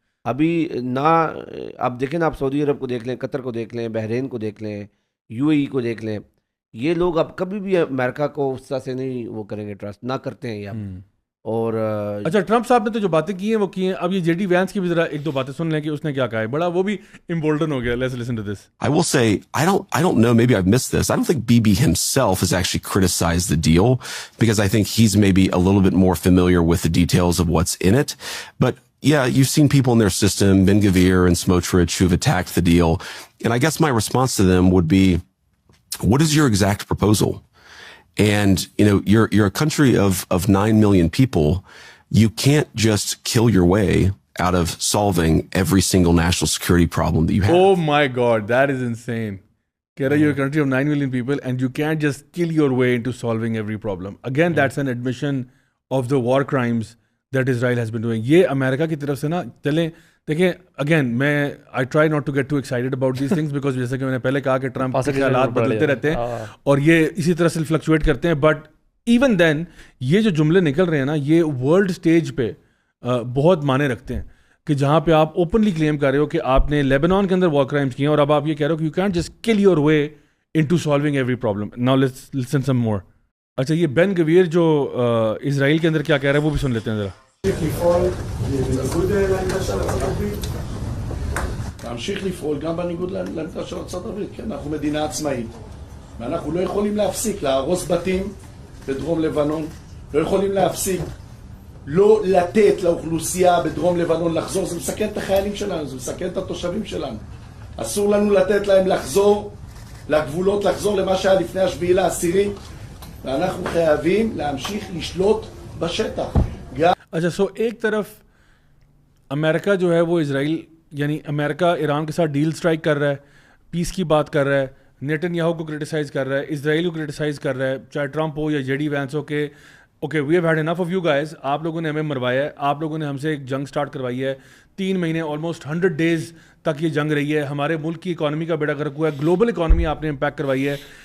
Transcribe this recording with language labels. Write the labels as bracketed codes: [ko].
[ur] ابھی نہ آپ دیکھیں نا, آپ سعودی عرب کو دیکھ لیں, قطر کو دیکھ لیں, بحرین کو دیکھ لیں, UAE کو دیکھ لیں, یہ لوگ اب کبھی بھی امریکہ کو اس طرح سے نہیں وہ کریں گے, ٹرسٹ نہ کرتے ہیں یہ اب. اور اچھا ٹرمپ صاحب نے تو جو باتیں کی ہیں وہ کی ہیں. اب یہ JD وینس کی بھی ذرا ایک دو باتیں سن لیں کہ اس نے کیا کہا ہے, بڑا وہ بھی امبولڈن ہو گیا. [en] Let's listen to this. I will say I don't know, maybe I've missed this. I don't think BB himself has actually criticized the deal because I think he's maybe a little bit more familiar with the details of what's in it. But yeah, you've seen people in their system, Ben-Gvir and Smotrich, who've attacked the deal. And I guess my response to them would be, what is your exact proposal? And, you know, you're a country of 9 million people. You can't just kill your way out of solving every single national security problem that you have. Oh my God, that is insane. You're a country of 9 million people and you can't just kill your way into solving every problem. Again, that's an admission of the war crimes that Israel has been doing. [ur] یہ امریکہ کی طرف سے نا چلیں دیکھیں, again میں [en] I try not to get too excited about these things because [ur] جیسے کہ میں نے پہلے کہا کہ ٹرمپ کے خیالات بدلتے رہتے ہیں اور یہ اسی طرح سے فلکچویٹ کرتے ہیں. [en] but even then [ur] یہ جو جملے نکل رہے ہیں نا, یہ ورلڈ اسٹیج پہ بہت معنی رکھتے ہیں کہ جہاں پہ آپ اوپنلی کلیم کر رہے ہو کہ آپ نے لیبنان کے اندر وار کرائمس کیے ہیں, اور اب آپ یہ کہہ رہے ہو کہ [en] You can't just kill your way into solving every problem. Now let's listen some more. [ur] اچھا یہ بین گویر جو اسرائیل کے اندر کیا کہہ رہا ہے وہ بھی سن لیتے ہیں ذرا. [he] להמשיך לפעול גם בניגוד לעמדה של ארצות הברית, כי אנחנו מדינה עצמאית ואנחנו לא יכולים להפסיק להרוס בתים בדרום לבנון, לא יכולים להפסיק לא לתת לאוכלוסייה בדרום לבנון לחזור, זה מסכן את החיילים שלנו, זה מסכן את התושבים שלנו. אסור לנו לתת להם לחזור לגבולות, לחזור למה שהיה לפני השביעי לעשירי, ואנחנו חייבים להמשיך לשלוט בשטח. [ur] اچھا سو ایک طرف امریکہ جو ہے وہ اسرائیل یعنی امریکہ ایران کے ساتھ ڈیل اسٹرائک کر رہا ہے, پیس کی بات کر رہا ہے, نیتن یاہو کو کرٹیسائز کر رہا ہے, اسرائیل کو کرٹیسائز کر رہا ہے, چاہے ٹرمپ ہو یا جے ڈی وینس ہو, کہ [en] okay we have had enough of you guys, [ur] آپ لوگوں نے ہمیں مروایا ہے, آپ لوگوں نے ہم سے ایک جنگ سٹارٹ کروائی ہے, 3 مہینے آلموسٹ 100 days تک یہ جنگ رہی ہے, ہمارے ملک کی اکانومی کا بیڑا غرق ہوا ہے, گلوبل اکانومی آپ نے امپیکٹ کروائی ہے,